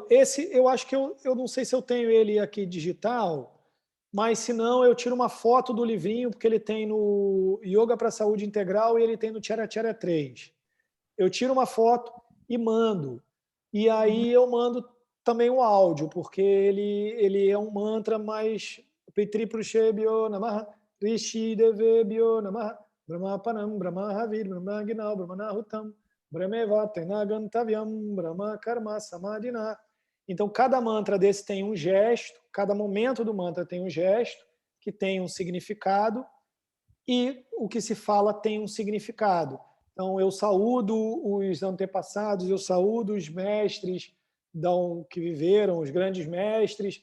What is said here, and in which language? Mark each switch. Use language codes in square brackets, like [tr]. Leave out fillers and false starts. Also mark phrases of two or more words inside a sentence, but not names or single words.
[pt] Esse, eu acho que eu não sei se eu tenho ele aqui digital, mas se não, eu tiro uma foto do livrinho, porque ele tem no Yoga para a Saúde Integral e ele tem no Tchara Tchara 3. Eu tiro uma foto e mando. E aí eu mando também o áudio, porque ele é um mantra mais [sa] Pitriprushabhyo Namaha, Rishi Devebhyo Namaha, Brahmapanam, Brahmahavir, Brahmaginal, Brahmanahutam, Brahmeva Tenagantavyam, Brahma Karma Samadhina. [pt] Então, cada mantra desse tem um gesto, cada momento do mantra tem um gesto, que tem um significado, e o que se fala tem um significado. Então, eu saúdo os antepassados, eu saúdo os mestres que viveram, os grandes mestres.